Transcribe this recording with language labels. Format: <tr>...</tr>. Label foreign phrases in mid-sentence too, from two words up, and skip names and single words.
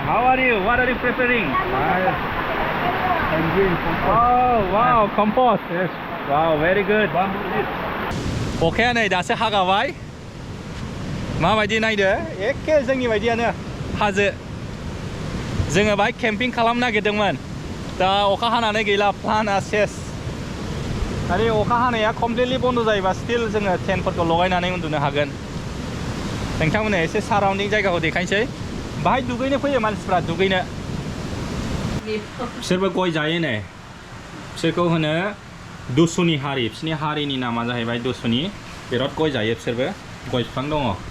<en>How are you? What are you preparing? I'm doing compost. Oh wow, compost. Yes. Wow, very good.</en> <brx>अखाया नै दासो हागाबाय माबायदि नायदो एखे जोंनि बायदियानो हाजो जोङो बाहाय केम्पिं खालामनो नागिरदोंमोन दा अखा हानानै गैला प्लाना सेस आरो अखा हानाया कमप्लिटलि बन्द जायोबा स्टिल जोङो टेन्टफोरखौ लगायनानै उन्दुनो हागोन नोंथांमोननो एसे साराउन्डिं जायगाखौ देखायनोसै बाहाय दुगैनो फैयो मानसिफ्रा दुगैनो बिसोरबो गय जायो नै बिसोरखौ होनो दुसुनि हारि बिसोरनि हारिनि नामा जाहैबाय दुसुनि बिराद गय जायो बिसोरबो गय बिफां दङ</brx>